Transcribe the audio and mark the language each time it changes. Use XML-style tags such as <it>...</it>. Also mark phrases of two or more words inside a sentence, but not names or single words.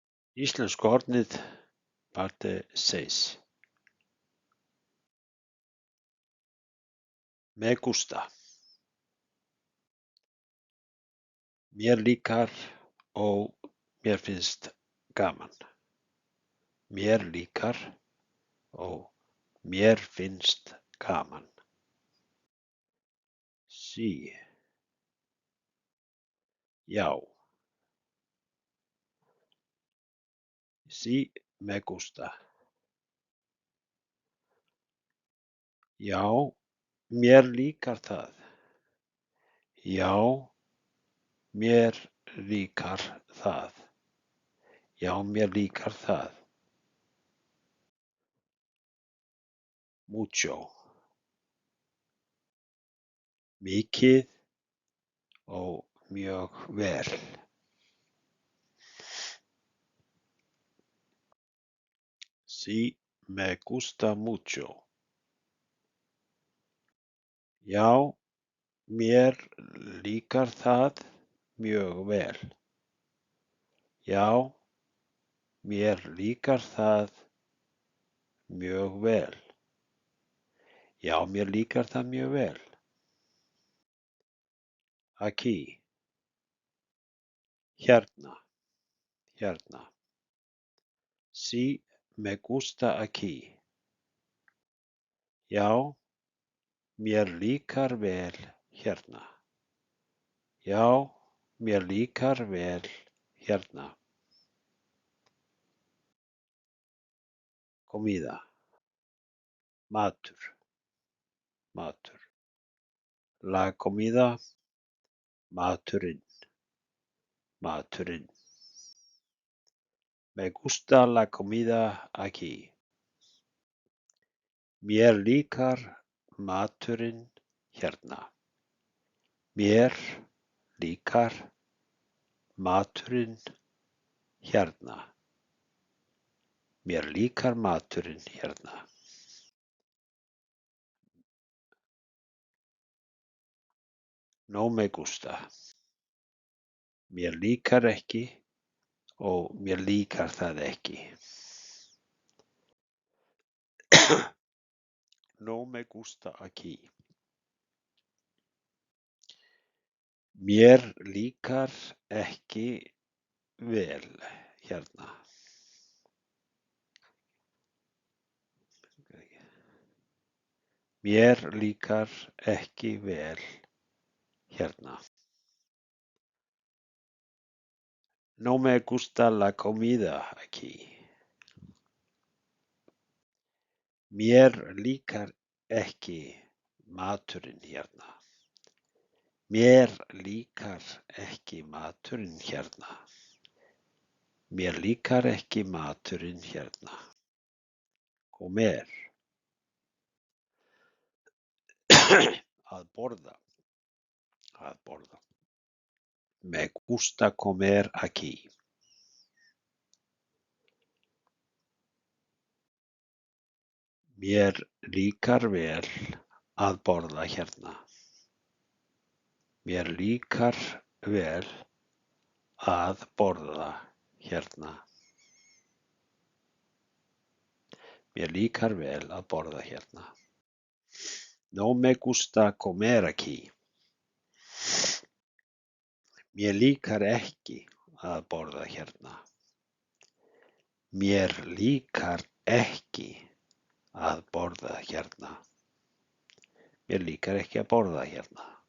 <is>Íslenska orðið</is> <es>parte 6. Me gusta.</es> <is>Mér líkar og mér finnst gaman. Mér líkar og mér finnst gaman.</is> <es>Sí. Já. Sí, me gusta.</es> <is>Já, mér líkar það. Já, mér líkar það. Já, mér líkar það. Mucho. Mikið og mjög vel.</is> <es>Sí, me gusta mucho.</es> <is>Já, mér líkar það mjög vel. Já, mér líkar það mjög vel. Já, mér líkar það mjög vel.</is> <es>Aquí. Hérna.</es> <is>Hérna.</is> <es>Sí, me gusta aquí.</es> <is>Já, mér líkar vel hérna. Já, mér líkar vel hérna.</is> <es>Comida.</es> <is>Matur. Matur.</is> <es>La comida.</es> <is>Maturinn. Maturinn.</is> <es>Me gusta la comida aquí.</es> <is>Mér líkar maturinn hérna. Mér líkar maturinn hérna. Mér líkar maturinn hérna.</is> <es>No me gusta.</es> <is>Mér líkar ekki og mér líkar það ekki.</is> <es>No me gusta aquí.</es> <is>Mér líkar ekki vel hérna. Mér líkar ekki vel hérna.</is> <es>No me gusta la comida aquí.</es> <is>Mér líkar ekki maturinn hérna. Mér líkar ekki maturinn hérna. Mér líkar ekki maturinn hérna. Comer. Að borða. Að borða.</is> <es>Me gusta comer aquí.</es> <is>Mér líkar vel að borða hérna. Mér líkar vel að borða hérna. Mér líkar vel að borða hérna.</is> <es>No me gusta comer aquí.</es> <is>Mér líkar ekki að borða hérna. Mér líkar ekki að borða hérna. Mér líkar ekki að borða hérna.</is>